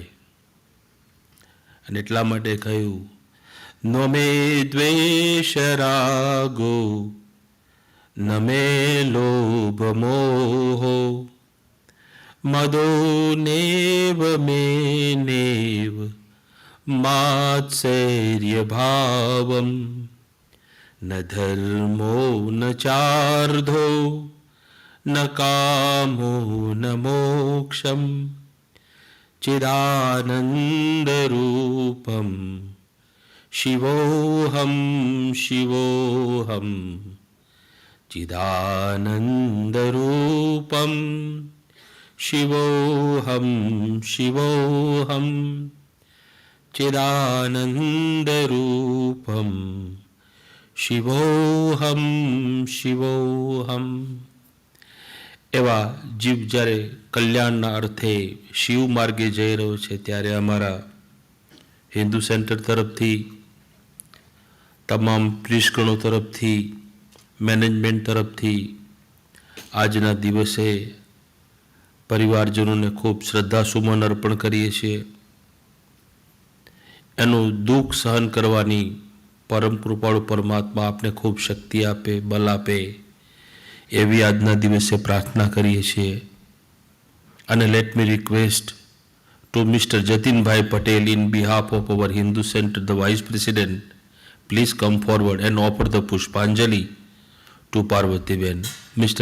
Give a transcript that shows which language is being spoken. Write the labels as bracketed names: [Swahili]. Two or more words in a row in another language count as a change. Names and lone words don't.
[Gujarati] અને એટલા માટે કહ્યું, [Sanskrit] न मे द्वेष रागो न मे लोभ मोहो मदो नेव मे नेव मात्सर्य भावम न धर्मो न चार्धो न कामो न मोक्षम चिदानंद रूपम शिवोहम शिवोहम चिदानन्दरूपं शिवोऽहं शिवोऽहं चिदानन्दरूपं शिवोऽहं शिवोऽहं [Gujarati] એવા જીવ જ્યારે કલ્યાણના અર્થે શિવ માર્ગે જઈ રહ્યો છે ત્યારે અમારા હિન્દુ સેન્ટર તરફથી તમામ પ્રિસ્કણો તરફથી મેનેજમેન્ટ તરફથી આજના દિવસે પરિવારજનોને ખૂબ શ્રદ્ધાસુમન અર્પણ કરીએ છીએ. એનું દુઃખ સહન કરવાની પરમ કૃપાળુ પરમાત્મા આપને ખૂબ શક્તિ આપે, બલ આપે એવી આજના દિવસે પ્રાર્થના કરીએ છીએ. [English] અને let me request to Mister Jatinbhai Patel in behalf of our Hindu Center, the vice president, please come forward and offer the Pushpanjali to Parvatiben. Mr.